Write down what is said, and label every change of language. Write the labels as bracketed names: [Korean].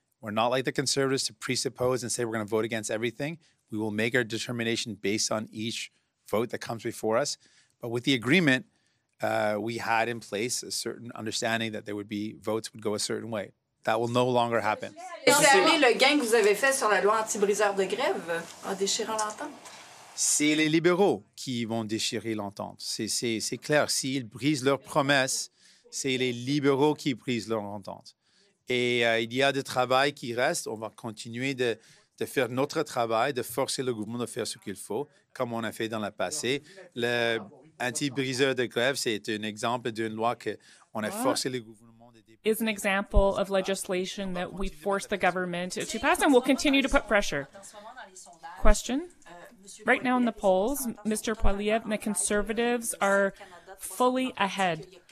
[English] We're not like the Conservatives to presuppose and say we're going to vote against everything. We will make our determination based on each vote that comes before us. But with the agreement, we had in place a certain understanding that there would be votes would go a certain way. That will no longer happen. [French] Le gain que vous avez fait sur la loi anti-briseur de grève en déchirant l'entente? C'est les libéraux qui vont déchirer l'entente. C'est clair. S'ils brisent leurs promesses, c'est les libéraux qui brisent leur entente. Et il y a du travail qui reste. On va continuer de faire notre travail, de forcer le gouvernement de faire ce qu'il faut, comme on a fait dans le passé. Le anti-briseur de grève, c'est un exemple d'une loi qu'on a forcé le gouvernement de déposer. [English] Is an example of legislation that we forced the government to pass, and will continue to put pressure. Question? Right now in the polls, Mr. Poilievre and the Conservatives are fully ahead.